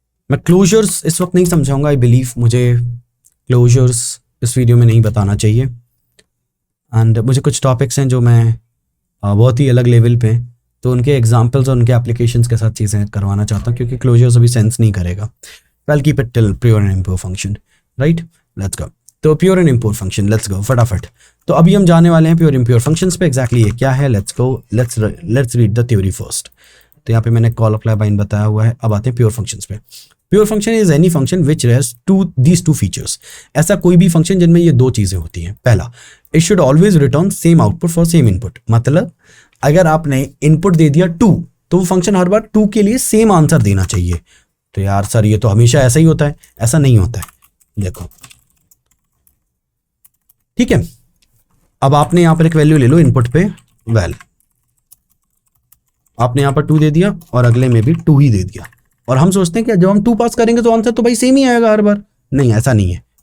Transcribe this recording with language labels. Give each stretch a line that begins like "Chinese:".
Hindi: मैं क्लोजर्स इस वक्त नहीं समझाऊंगा,
English: I believe
Hindi: मुझे क्लोजर्स इस वीडियो में नहीं बताना चाहिए। एंड मुझे कुछ टॉपिक्स हैं जो मैं बहुत ही अलग लेवल पे, तो उनके एग्जाम्पल्स और उनके एप्लीकेशंस के साथ चीज़ें करवाना चाहता हूँ, क्योंकि क्लोजर्स अभी सेंस नहीं करेगा।
English: I'll keep it till pure and impure function, right? Let's go. तो pure and impure function, let's go फटाफट।
Hindi: तो अभी हम जाने वाले हैं pure impure functions पे। exactly ये क्या है?
English: Let's go, let's read the theory first।
Hindi: तो यहाँ पे मैंने call apply bind बताया हुआ है। अब आते हैं pure functions पे।
English: Pure function is any function which has these two features।
Hindi: ऐसा कोई भी फंक्शन जिनमें ये दो चीजें होती हैं।
English: पहला, it should always return same output for same input।
Hindi: मतलब अगर आपने इनपुट दे दिया 2, तो वो फंक्शन हर बार 2 के लिए सेम आंसर देना चाहिए। तो यार सर ये तो हमेशा ऐसा ही होता है, ऐसा नहीं होता है। देखो ठीक है, अब आपने यहां पर एक वैल्यू ले लो इनपुट पे, वैल आपने यहां पर 2 दे दिया और अगले में भी 2 ही दे दिया, और हम सोचते हैं कि जब हम 2 पास करेंगे तो आंसर तो भाई सेम ही आएगा हर बार। नहीं, ऐसा नहीं है।